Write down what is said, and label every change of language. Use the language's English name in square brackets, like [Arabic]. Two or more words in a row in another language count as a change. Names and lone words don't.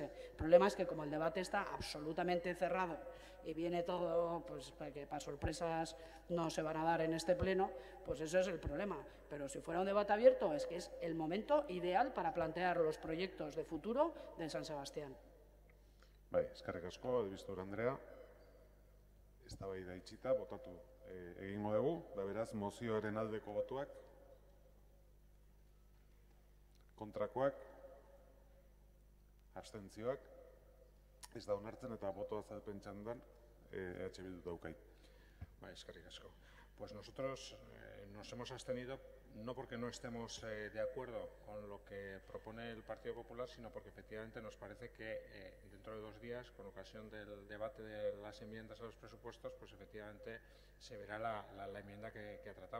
[Spanish] El problema es que como el debate está absolutamente cerrado y viene todo, pues que para sorpresas no se van a dar en este pleno, pues eso es el problema. Pero si fuera un debate abierto, es que es el momento ideal para plantear los proyectos de futuro de San Sebastián. [Basque] Bai, eskerrik asko, Adibistor Andrea. Eztabaida itxita, botatu egingo dugu, da beraz, mozioaren aldeko botuak, kontrakoak, abstentzioak, ez da onartzen eta boto azalpen txandan EH Bildu daukait. Eskerrik asko. [Spanish] Pues nosotros nos hemos abstenido no porque no estemos de acuerdo con lo que propone el Partido Popular, sino porque efectivamente nos parece que dentro de 2 días, con ocasión del debate de las enmiendas a los presupuestos, pues efectivamente se verá la enmienda que ha tratado.